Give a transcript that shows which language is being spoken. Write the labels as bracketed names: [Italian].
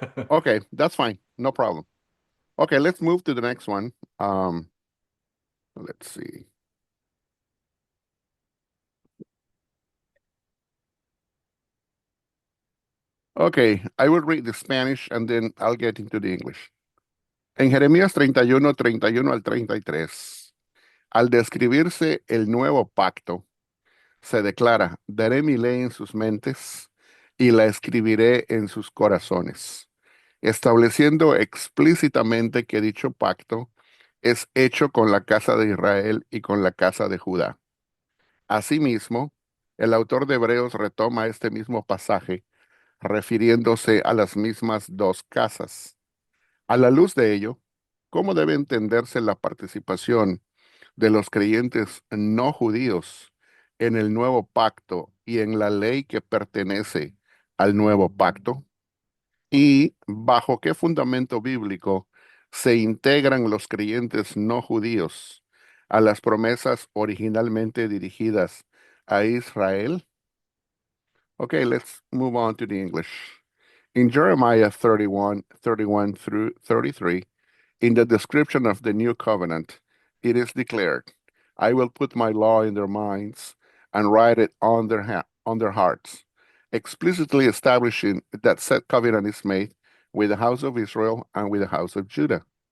[English] okay, that's fine. No problem. Okay, let's move to the next one. Let's see. Okay, I will read the Spanish and then I'll get into the English. [Spanish] En Jeremías 31, 31 al 33, al describirse el nuevo pacto, se declara, daré mi ley en sus mentes y la escribiré en sus corazones, estableciendo explícitamente que dicho pacto es hecho con la casa de Israel y con la casa de Judá. Asimismo, el autor de Hebreos retoma este mismo pasaje, refiriéndose a las mismas dos casas. A la luz de ello, ¿cómo debe entenderse la participación de los creyentes no judíos en el nuevo pacto y en la ley que pertenece al nuevo pacto? ¿Y bajo qué fundamento bíblico se integran los creyentes no judíos a las promesas originalmente dirigidas a Israel? [English] Okay, let's move on to the English. In Jeremiah 31 through 33, in the description of the new covenant, it is declared, I will put my law in their minds and write it on on their hearts, explicitly establishing that said covenant is made with the house of Israel and with the house of Judah.